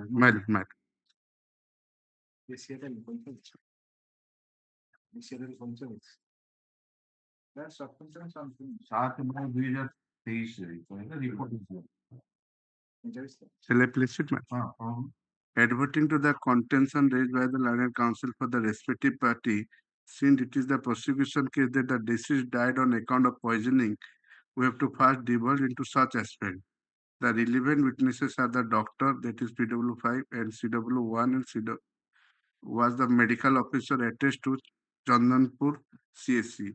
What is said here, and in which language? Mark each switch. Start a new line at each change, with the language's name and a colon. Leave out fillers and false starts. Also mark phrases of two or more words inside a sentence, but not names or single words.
Odia: Mal. सात नौ 2023 କହିଲେ ରିପୋର୍ଟ
English: Shall I place it, ma'am? Adverting to the contention raised by the learned counsel for the respective party, since it is the prosecution case that the deceased died on account of poisoning, we have to first divulge into such aspect. The relevant witnesses are the doctor, that is PW5 and CW1 and CW was the medical officer attached to Chandanpur CSC.